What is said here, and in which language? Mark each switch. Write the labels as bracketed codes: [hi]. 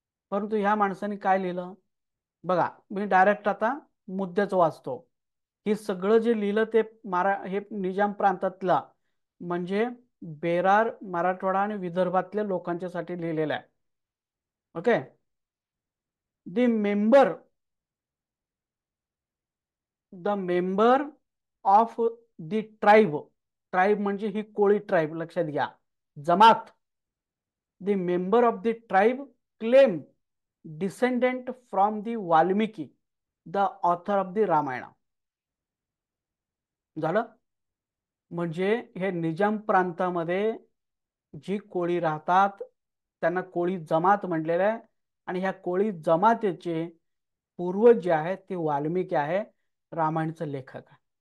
[mr] परंतु ह्या माणसाने काय लिहिलं बघा, मी डायरेक्ट आता मुद्द्याच वाचतो. हे सगळं जे लिहिलं ते हे निजाम प्रांतातला, म्हणजे बेरार, मराठवाडा आणि विदर्भातल्या लोकांच्यासाठी लिहिलेलं आहे. Okay. [en] The member the member of the tribe. [mr] Tribe म्हणजे ही कोळी ट्राईब, लक्षात घ्या, जमात. [en] The member of the tribe claim descendant from the Valmiki, the author of the Ramayana. [mr] झालं. म्हणजे हे निजाम प्रांतामध्ये जी कोळी राहतात त्यांना कोळी जमात म्हटलेलं आहे. आणि ह्या कोळी जमातीचे पूर्वज जे आहेत ते वाल्मिकी आहे, रामायणचं लेखक आहे.